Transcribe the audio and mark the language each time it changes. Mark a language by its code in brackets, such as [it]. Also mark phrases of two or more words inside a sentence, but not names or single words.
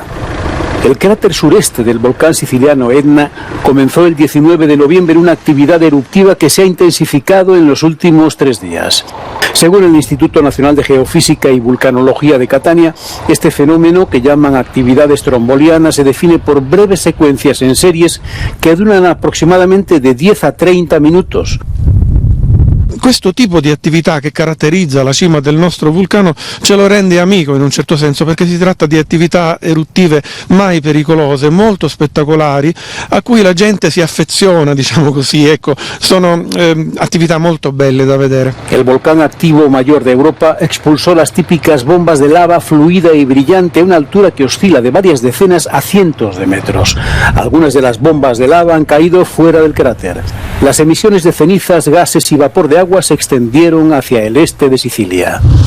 [es] El cráter sureste del volcán siciliano Etna comenzó el 19 de noviembre una actividad eruptiva que se ha intensificado en los últimos 3 días. Según el Instituto Nacional de Geofísica y Vulcanología de Catania, este fenómeno, que llaman actividad estromboliana, se define por breves secuencias en series que duran aproximadamente de 10 a 30 minutos. [it] Questo tipo di attività che caratterizza la cima del nostro vulcano ce lo rende amico in un certo senso, perché si tratta di attività eruttive mai pericolose, molto spettacolari, a cui la gente si affeziona, diciamo così, ecco, sono attività molto belle da vedere. [es] El volcán activo mayor de Europa expulsó las típicas bombas de lava fluida y brillante a una altura que oscila de varias decenas a cientos de metros. Algunas de las bombas de lava han caído fuera del cráter. Las emisiones de cenizas, gases y vapor de agua se extendieron hacia el este de Sicilia.